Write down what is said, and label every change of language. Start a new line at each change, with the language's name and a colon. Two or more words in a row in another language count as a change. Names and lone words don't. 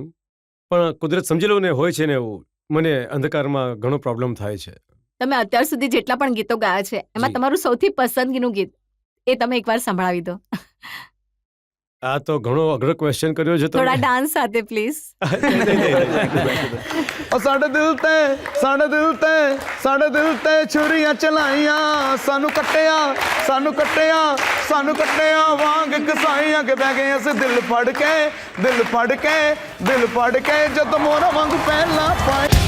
Gujarati: પણ કુદરત સમજી લો ને, હોય છે ને એવું. મને અંધકારમાં ઘણો પ્રોબ્લેમ થાય છે. તમે અત્યાર સુધી જેટલા પણ ગીતો ગાયા છે, એમાં તમારું સૌથી પસંદગીનું ગીત એ તમે એકવાર સંભળાવી દો. આ તો ઘણો અઘરો ક્વેશ્ચન કર્યો છે. થોડા ડાન્સ સાથે પ્લીઝ.
Punjabi: ਸਾਡੇ ਦਿਲ ਤੇ ਛੁਰੀਆਂ ਚਲਾਈਆਂ, ਸਾਨੂੰ ਕੱਟਿਆ ਵਾਂਗ ਕਸਾਈਆਂ ਕਿ ਬਹਿ ਗਏ ਅਸੀਂ ਦਿਲ ਫੜ ਕੇ ਜਦ ਮੋਰਾ ਵਾਂਗ ਪਹਿਲਾਂ